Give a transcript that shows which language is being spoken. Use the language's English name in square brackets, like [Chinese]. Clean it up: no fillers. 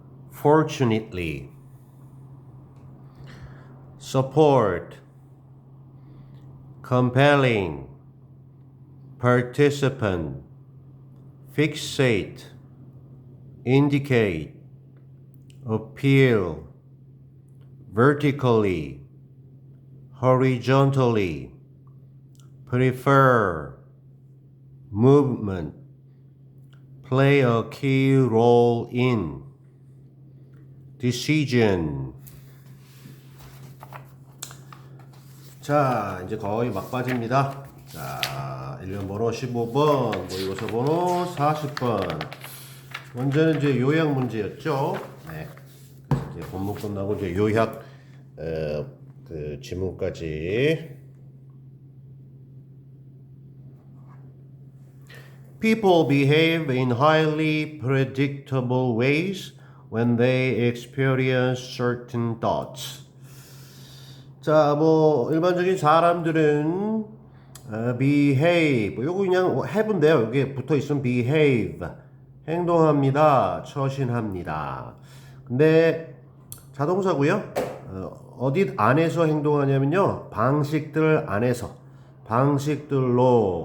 [English] fortunately, support, compelling, participant, fixate, indicate, appeal, vertically, horizontally, prefer, movement, play a key role in, decision. [Korean] 자, 이제 거의 막바지입니다. 자, 1년 번호 15번, 모의고사 번호 40번. 먼저는 이제 요약 문제였죠. 네. 이제 본문 끝나고 이제 요약, 그 지문까지. [English] People behave in highly predictable ways when they experience certain thoughts. [Korean] 자, 뭐 일반적인 사람들은 behave, 요거 그냥 have인데요. 여기에 붙어 있으면 behave, 행동합니다, 처신합니다. 근데 자동사고요. 어디 안에서 행동하냐면요, 방식들 안에서, 방식들로.